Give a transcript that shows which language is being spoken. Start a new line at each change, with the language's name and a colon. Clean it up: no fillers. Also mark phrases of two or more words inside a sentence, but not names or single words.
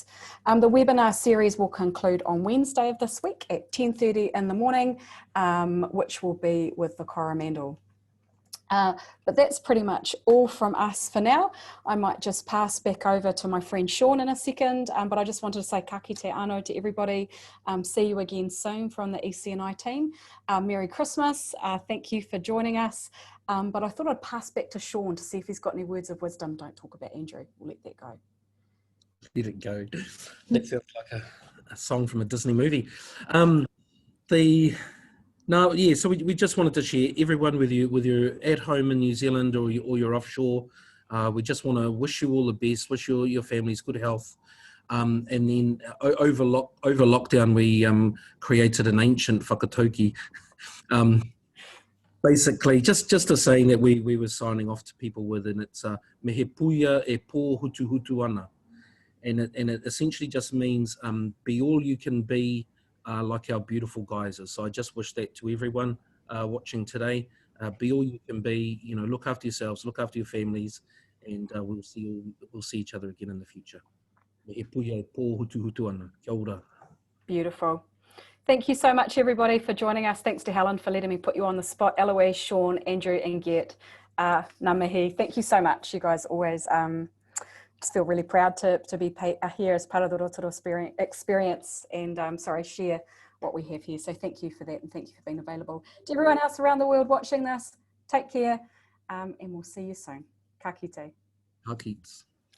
English: The webinar series will conclude on Wednesday of this week at 10:30 in the morning, which will be with the Coromandel. But that's pretty much all from us for now. I might just pass back over to my friend Sean in a second, but I just wanted to say
Māori: ka kite anō
English: to everybody. See you again soon from the ECNI team. Merry Christmas. Thank you for joining us. But I thought I'd pass back to Sean to see if he's got any words of wisdom. Don't talk about Andrew. We'll let that go. Let it go. That sounds like a song from a Disney movie. No, yeah, so we just wanted to share, everyone, whether you're at home in New Zealand or you're offshore, we just want to wish you all the best, wish your families good health. And then over lockdown, we created an ancient whakatauki. Basically, just a saying that we were signing off to people with, and it's
Māori: me he puia e pō hutu hutu ana.
English: And it essentially just means be all you can be, like our beautiful geysers. So I just wish that to everyone watching today. Be all you can be. You know, look after yourselves, look after your families, and we'll see each other again in the future. Beautiful. Thank you so much, everybody, for joining us. Thanks to Helen for letting me put you on the spot. Eloise, Sean, Andrew, and Gert.
Māori: Ngā mihi.
English: Thank you so much. You guys always just feel really proud to be here as part of the Rotorua experience and share what we have here. So thank you for that, and thank you for being available. To everyone else around the world watching this, take care, and we'll see you soon.
Māori: Ka kite. Ka kite.